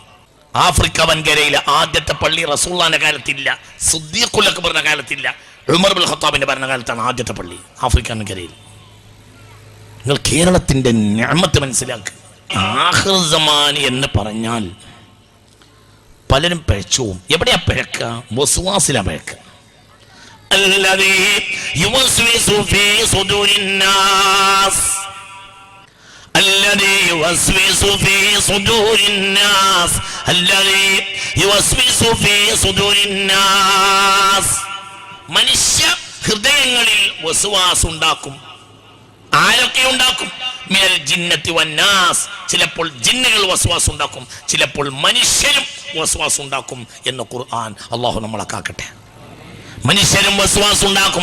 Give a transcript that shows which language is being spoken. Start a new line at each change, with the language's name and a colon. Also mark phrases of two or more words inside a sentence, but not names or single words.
Malayalam: ആഫ്രിക്ക വൻകരയിലെ ആദ്യത്തെ പള്ളി റസൂലുള്ളാഹിന്റെ കാലത്തില്ല, സിദ്ദീഖുൽ അക്ബറിന്റെ കാലത്തില്ല, ഉമർ ഇബ്നുൽ ഖത്താബിന്റെ ഭരണകാലത്താണ് ആദ്യത്തെ പള്ളി ആഫ്രിക്ക വൻകരയിൽ. നിങ്ങൾ കേരളത്തിന്റെ നിഅമത്ത് മനസ്സിലാക്കുക.
Arabic: آخر الزمان
Malayalam: എന്ന് പറഞ്ഞാൽ പലരും പിഴച്ചു. എവിടെയാ പിഴക്ക? വസ്വാസിലാ പിഴക്ക.
Arabic: الذي يوسوس في صدور الناس الذي يوسوس في صدور الناس الذي يوسوس في صدور الناس
Malayalam: മനുഷ്യ ഹൃദയങ്ങളിൽ വസ്വാസ് ഉണ്ടാക്കും. ആരൊക്കെ ഉണ്ടാക്കും?
Arabic: من الجنة والناس.
Malayalam: ചിലപ്പോൾ ജിന്നുകൾ വസ്വാസ് ഉണ്ടാക്കും, ചിലപ്പോൾ മനുഷ്യരും വസ്വാസ് ഉണ്ടാക്കും എന്ന് ഖുർആൻ. അല്ലാഹു നമ്മളെ കാക്കട്ടെ. മനുഷ്യരും വസ്വാസ് ഉണ്ടാക്കും.